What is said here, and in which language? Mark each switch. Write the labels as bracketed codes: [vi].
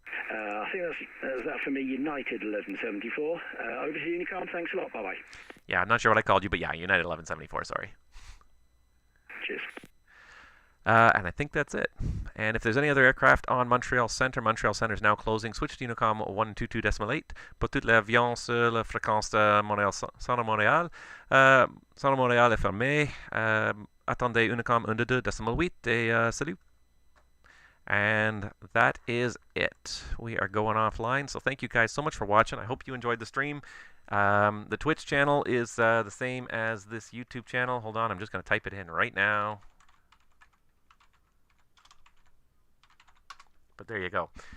[en] I think that's that for me, United 1174. Over to Unicom. Thanks a lot. Bye-bye. Yeah, I'm not sure what I called you, but yeah, United 1174, sorry. Cheers. And I think that's it. And if there's any other aircraft on Montreal Centre is now closing. Switch to Unicom 122.8. [fr] Pour toute l'avion sur la fréquence de Montréal, Centre Montréal. Centre Montréal est fermé. Attendez Unicom 122.8 et salut. [en] And that is it. We are going offline. So thank you guys so much for watching. I hope you enjoyed the stream. The Twitch channel is the same as this YouTube channel. Hold on, I'm just going to type it in right now. But there you go.